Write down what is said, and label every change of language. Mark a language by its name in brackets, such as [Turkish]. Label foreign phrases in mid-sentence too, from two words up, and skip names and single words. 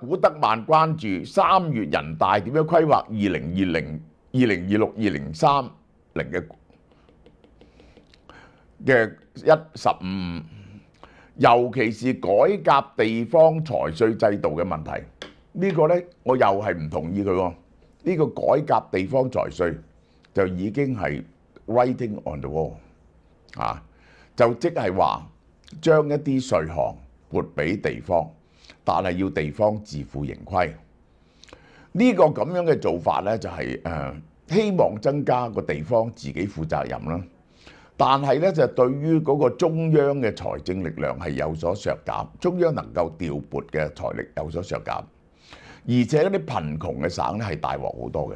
[Cantonese] 古德曼關注3月人大點樣規劃2020、2026、2030嘅15，尤其是改革地方財稅制度嘅問題。呢個呢，我又係唔同意佢喎。呢個改革地方財稅就已經係 [English] writing on the wall， [Cantonese] 就即係話將一啲稅項撥俾地方，但係要地方自負盈虧。呢個咁樣嘅做法呢，就係希望增加個地方自己負責任啦。但係呢，就對於嗰個中央嘅財政力量係有所削減，中央能夠調撥嘅財力有所削減，而且嗰啲貧窮嘅省呢係大鑊好多嘅。